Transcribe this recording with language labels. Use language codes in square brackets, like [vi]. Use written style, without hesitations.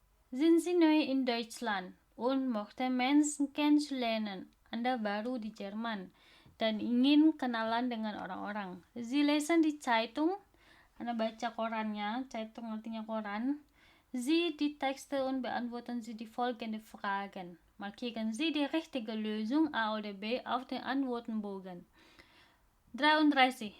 [de] Sind Sie neu in Deutschland und möchten Menschen kennenlernen? [id] Anda baru di Jerman dan ingin kenalan dengan orang-orang. [de] Sie lesen die Zeitung. [id] Anda baca korannya. Zeitung artinya koran. [de] Sie die Texte und beantworten Sie die folgenden Fragen. Markieren Sie die richtige Lösung A oder B auf den Antwortenbogen. 33.